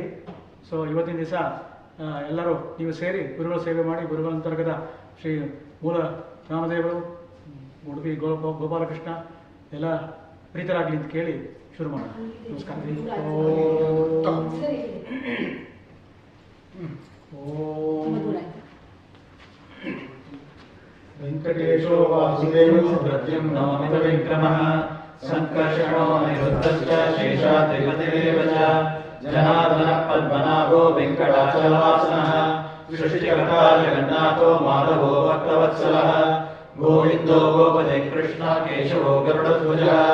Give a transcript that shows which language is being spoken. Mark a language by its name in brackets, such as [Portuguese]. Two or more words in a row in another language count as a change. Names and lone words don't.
[Kannada] ಸೊ ಇವತ್ತಿನ ದಿವಸ ಎಲ್ಲರೂ ನೀವು ಸೇರಿ ಗುರುಗಳ ಸೇವೆ ಮಾಡಿ ಗುರುಗಳ ಅಂತರ್ಗತ ಶ್ರೀ ಮೂಲ ರಾಮದೇವರು, ಉಡುಪಿ ಗೋಪಾಲಕೃಷ್ಣ ಎಲ್ಲ ಪ್ರೀತರಾಗಲಿ ಅಂತ ಕೇಳಿ ಶುರು ಮಾಡೋಣ. ನಮಸ್ಕಾರ. [Sanskrit] ವೆಂಕಟೇಶೋ ವಾಸುದೇವೋ ಭದ್ರಂ ನವಮಿತ ವಿಕ್ರಮಃ ಸಂಕರ್ಷಣೋ ಅನಿರುದ್ಧಶ್ಚ ಶೇಷಾದ್ರಿಪತಿರೇವ ಚ ಜನಾರ್ದನ ಪದ್ಮನಾಭೋ ವೆಂಕಟಾಚಲವಾಸನಃ ಸೃಷ್ಟಿಕರ್ತಾ ಜಗನ್ನಾಥೋ ಮಾಧವೋ ಭಕ್ತವತ್ಸಲಃ ಗೋವಿಂದೋ ಗೋಪತೆ ಕೃಷ್ಣ ಕೇಶವೋ ಗರುಡಧ್ವಜಃ